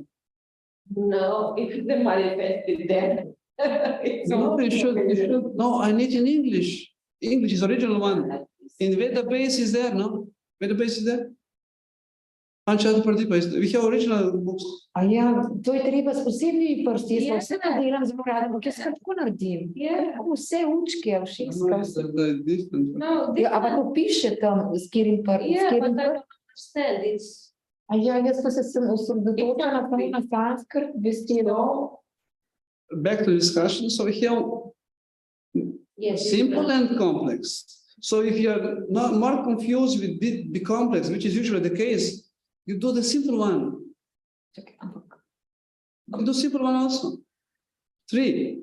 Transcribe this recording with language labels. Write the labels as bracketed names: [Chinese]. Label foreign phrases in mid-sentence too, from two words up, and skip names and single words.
[English] No, it's the manifested there. No, you should. No, I need in English. English is original one. In Veda base is there, no? Veda base is there? Untitled Chapter. We have original books. [Slovenian] To je treba s posebnimi prsti, jaz vse to delam zelo rada, ampak jaz tako naredim. Vse učke, všekskam. Ampak to piše tam, s katerim prstom. [English] Yeah, but I don't understand, it's... [Slovenian] Jaz pa sem osredotočena na sanskrt besedo. [English] Back to discussion, so we have simple and complex. So if you're not more confused with the complex, which is usually the case, you do the simple one. You do simple one also. 3.